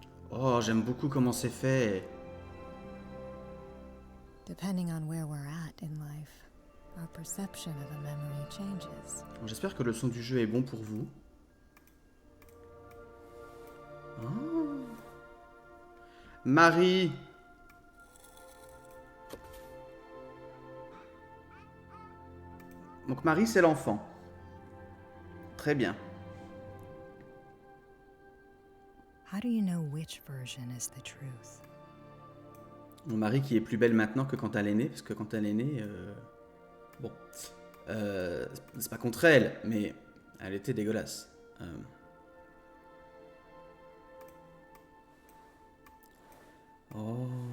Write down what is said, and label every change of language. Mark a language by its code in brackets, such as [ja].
[fr] Oh, j'aime beaucoup comment c'est fait. [en] Depending on where we're at in life, our perception of a memory changes. [fr] Bon, j'espère que le son du jeu est bon pour vous. Oh. Marie. Donc Marie, c'est l'enfant. Très bien. [en] How do you know which version is the truth? [fr] Mon Marie qui est plus belle maintenant que quand elle est née, parce que quand elle est née, bon, c'est pas contre elle, mais elle était dégueulasse. Oh.